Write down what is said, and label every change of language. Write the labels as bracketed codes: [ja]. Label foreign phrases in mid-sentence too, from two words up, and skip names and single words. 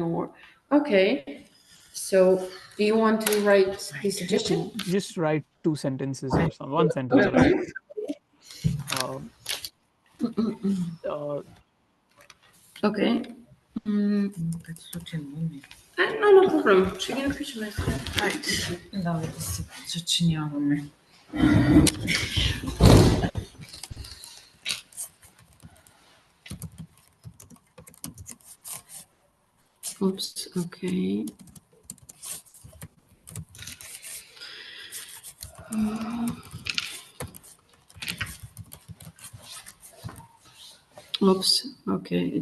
[en] Or okay, so do you want to write the suggestion? Just write 2 sentences or 1 sentence or Okay. No problem. [bg] Ще ги напишем. Айде, давай да се съчиняваме. [en] Oops, okay. Oops, okay.